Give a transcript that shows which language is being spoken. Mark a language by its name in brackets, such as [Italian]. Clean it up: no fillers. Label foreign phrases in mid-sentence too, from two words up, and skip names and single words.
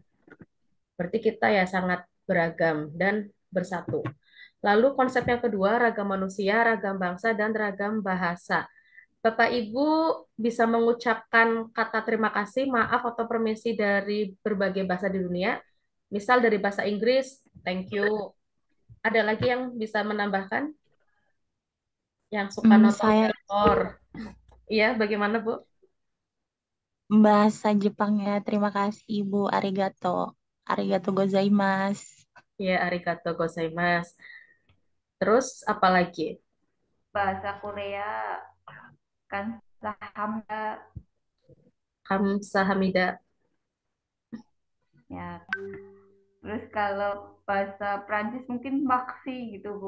[Indonesian] Berarti kita ya sangat beragam dan bersatu. Lalu konsep yang kedua, ragam manusia, ragam bangsa, dan ragam bahasa. Bapak Ibu bisa mengucapkan kata terima kasih, maaf atau permisi dari berbagai bahasa di dunia. Misal dari bahasa Inggris, [English] thank you. [Indonesian] Ada lagi yang bisa menambahkan? Yang suka nonton Saya drakor. Iya, bagaimana Bu? bahasa Jepangnya terima kasih Ibu, [Japanese] arigato. ありがとうございます. Ya, ありがとうございます. [Indonesian] Terus apa lagi? bahasa Korea kan saham [Korean] Kamsahamnida. [Indonesian] ya. Terus kalau bahasa Prancis mungkin maxi gitu, Bu.